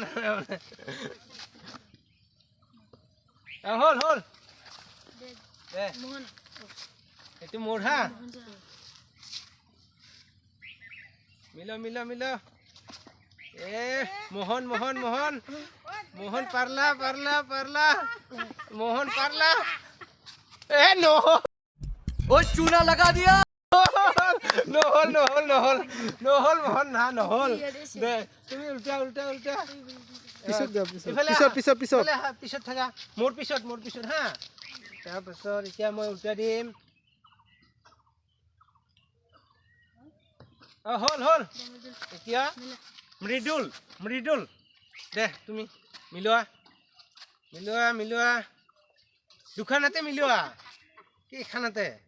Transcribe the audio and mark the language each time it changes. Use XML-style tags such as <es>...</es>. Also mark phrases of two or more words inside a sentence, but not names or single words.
<as>দে এইটো মোৰ হা মিল মোহন পাৰলা</as> <hi>वो चूना लगा दिया</hi> <as>নহল মোহন না নহল দে তুমি উল্টা পিছত থাকা মোৰ পিছত হা তাৰপিছত এতিয়া মই উল্টা দিম হ'ল এতিয়া মৃদুল দে তুমি মিলোৱা দুখানাতে মিলোৱা কি খানাতে</as>